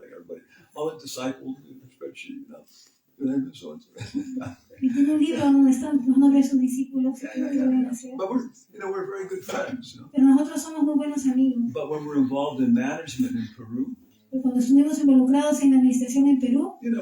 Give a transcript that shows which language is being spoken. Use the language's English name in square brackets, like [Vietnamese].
[English] Like everybody, all the disciples, the spreadsheet, and so on. [Spanish] Y tiene un libro donde están los nombres de sus discípulos que deben hacer. [English] But we're very good friends. [Spanish] Pero nosotros somos muy buenos amigos. [English] But when we're involved in management in Peru, [Spanish] Pero cuando estuvimos involucrados en la administración en Perú,